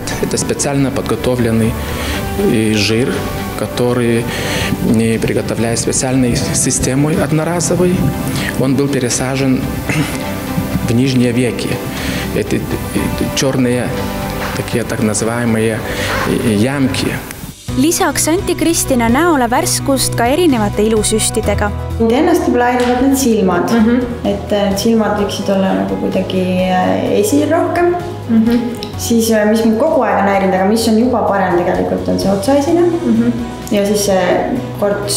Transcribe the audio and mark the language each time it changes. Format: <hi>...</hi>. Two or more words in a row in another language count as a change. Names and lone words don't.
<ru>Это специально подготовленный жир, который приготовляет специальной системой одноразовой. Он был пересажен в нижние веки. Это черные, такие так называемые ямки.</ru> <et>Lisaks anti Kristiina näole värskust ka erinevate ilusüstidega. Ennast võib aidavad need silmad, et silmad võiksid olla nagu kuidagi esil rohkem. Siis, mis mind kogu aeg on häirinud, aga mis on juba parem tegelikult, on see otsaesine ja siis see korts.</et>